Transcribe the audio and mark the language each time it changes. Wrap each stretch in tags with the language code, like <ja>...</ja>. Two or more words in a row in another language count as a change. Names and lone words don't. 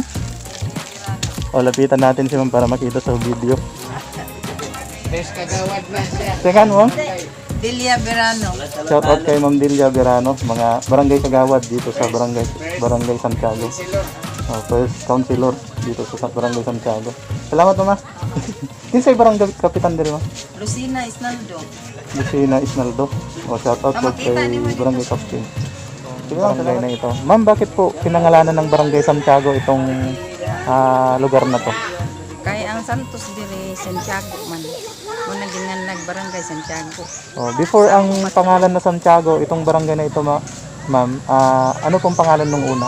<tl>O, lapitan natin si ma'am para makita sa video. Best kagawad na siya.</tl> <ceb>Unsa nga ma'am? Delia Verano.</ceb> <en>Shout out</en> <tl>kay Ma'am Delia Verano, mga barangay kagawad dito sa Barangay Santiago.</tl> <en>First councilor</en> <tl>dito sa Barangay Santiago. Salamat mama.</tl> <ceb>Kinsay barangay kapitan diri ma? Lucina Isnaldo. Lucina Isnaldo.</ceb> <en>Shout out</en> <tl>po kay Barangay Captain. Sige lang, barangay na ito. Ma'am, bakit po pinangalanan ng Barangay Santiago itong lugar na to?</tl> <ceb>Kay ang Santos diri Santiago man. Muna gingan Barangay Santiago.</ceb> <tl>Before ang pangalan na Santiago, itong barangay na ito ma'am, ano pong pangalan nung una?</tl>